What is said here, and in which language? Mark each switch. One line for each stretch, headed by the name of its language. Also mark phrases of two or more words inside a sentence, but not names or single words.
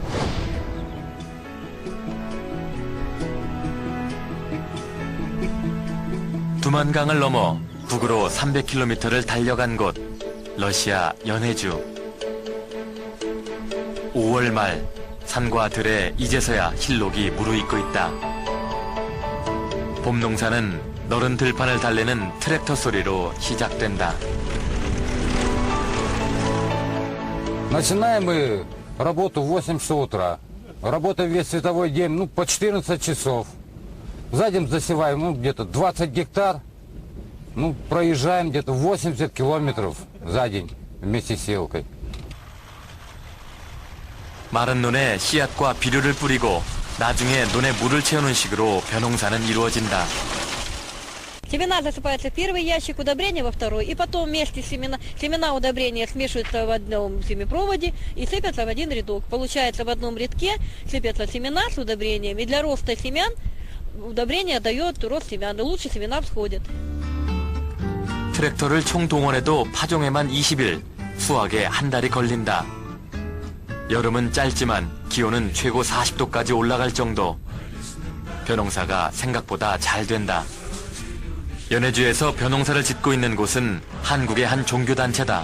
Korean: 두만강을 넘어 북으로 300km를 달려간 곳, 러시아 연해주. 5월 말 산과 들에 이제서야 힐록이 무르익고 있다. 봄 농사는 너른 들판을 달래는 트랙터 소리로 시작된다.
Russian: Начинаем мы работу в 8 часов утра. Работа весь световой день, по 14 часов. За день засеваем, где-то 20 гектар. Проезжаем где-то 80 километров за день вместе с сеялкой.
Korean: 마른 논에 씨앗과 비료를 뿌리고 나중에 논에 물을 채우는 식으로 벼농사는 이루어진다.
Russian: Семена засыпаются в первый ящик, удобрения во второй, и потом вместе семена удобрения смешиваются в одном семипроводе и сыпятся в один рядок. Получается, в одном рядке сыпятся семена с удобрением, и для роста семян удобрение дает рост семян, и лучше семена всходят.
Korean: 트랙터를 총동원해도 파종에만 20일, 수확에 한 달이 걸린다. 여름은 짧지만 기온은 최고 40도까지 올라갈 정도. 벼농사가 생각보다 잘 된다. 연해주에서 벼농사를 짓고 있는 곳은 한국의 한 종교단체다.